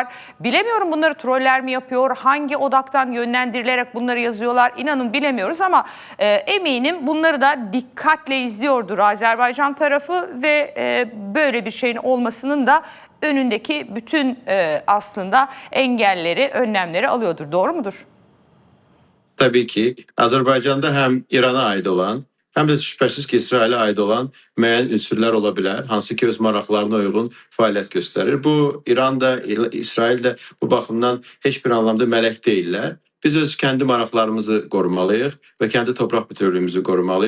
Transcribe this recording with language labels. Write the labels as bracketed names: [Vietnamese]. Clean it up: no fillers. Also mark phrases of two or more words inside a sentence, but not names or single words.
[Turkish] Bilemiyorum, bunları troller mi yapıyor, hangi odaktan yönlendirilerek bunları yazıyorlar, inanın bilemiyoruz ama eminim bunları da dikkatle izliyordur Azerbaycan tarafı ve böyle bir şeyin olmasının da önündeki bütün aslında engelleri, önlemleri alıyordur. Doğru mudur? [Azerbaijani] Tabii ki Azərbaycanda həm İrana aid olan, həm də şübhəsiz ki, İsrailə aid olan müəyyən ünsürlər ola bilər, hansı ki öz maraqlarına uyğun fəaliyyət göstərir. Bu İran da, İsrail də bu baxımdan heç bir anlamda mələk deyillər. Biz öz kəndi maraqlarımızı qorumalıyıq və kəndi torpaq bütövlüyümüzü qorumalıyıq.